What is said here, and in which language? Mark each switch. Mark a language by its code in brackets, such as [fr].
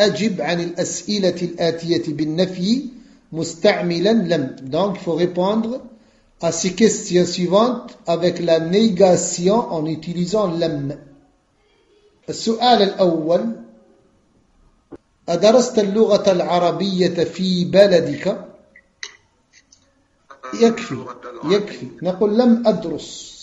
[ar] أجب عن الأسئلة الآتية بالنفي مستعملا لم. [fr] donc il faut répondre à ces questions suivantes avec la négation en utilisant لم. [ar] السؤال الأول. أدرست اللغة العربية في بلدك؟ يكفي، يكفي، نقول لم أدرس.